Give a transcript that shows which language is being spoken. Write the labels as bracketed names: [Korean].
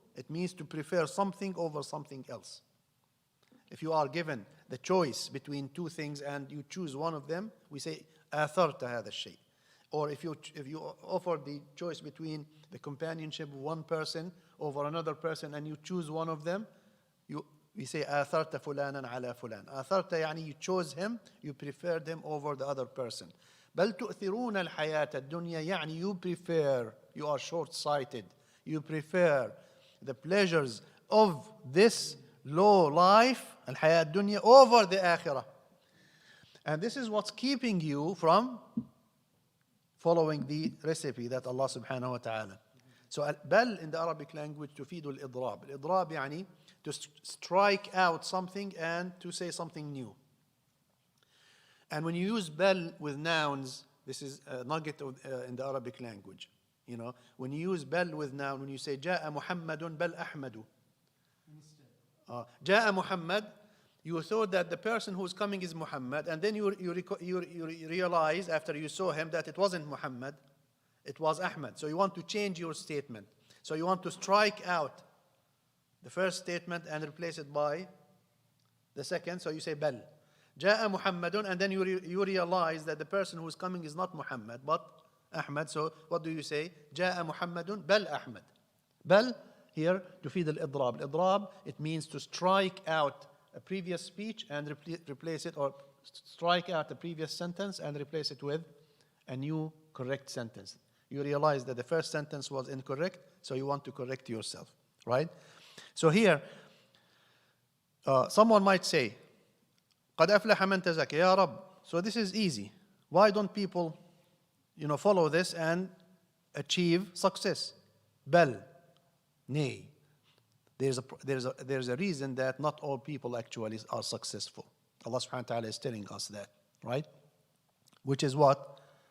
[English] It means to prefer something over something else. If you are given the choice between two things and you choose one of them, we say [Arabic] آثرت هذا الشيء. [English] Or if you offer the choice between the companionship of one person over another person and you choose one of them, we say [Arabic] آثرت فلانا على فلان. آثرت يعني [English] you chose him, you preferred him over the other person. [Arabic] بل تؤثرون الحياة الدنيا يعني [English] you are short-sighted. You prefer the pleasures of this low life, [Arabic] الحياة الدنيا, [English] over the akhirah. And this is what's keeping you from following the recipe that Allah subhanahu wa ta'ala. So بل in the Arabic language [Arabic] تفيد الإضراب. الإضراب يعني [English] to strike out something and to say something new. And when you use bel with nouns, this is a nugget in the Arabic language. When you use bel with noun, when you say [Arabic] جاء محمد بل أحمد. جاء [English] Muhammad, you thought that the person who's coming is Muhammad, and then you realize after you saw him that it wasn't Muhammad, it was Ahmad. So you want to change your statement. So you want to strike out the first statement and replace it by the second. So you say bel. [Arabic] جاء محمد, [English] and then you realize that the person who is coming is not Muhammad but Ahmad. So what do you say? [Arabic] جاء محمد بل أحمد. بل [English] here [Arabic] تفيد الإضراب. [English] الإضراب, it means to strike out a previous speech and replace it, or strike out the previous sentence and replace it with a new correct sentence. You realize that the first sentence was incorrect, so you want to correct yourself, right? So here, someone might say, [Arabic] قد أفلح من تزكى يا رب. [English] So this is easy. Why don't people, follow this and achieve success? Bel, nay. There's a reason that not all people actually are successful. Allah subhanahu wa ta'ala is telling us that, right? Which is what?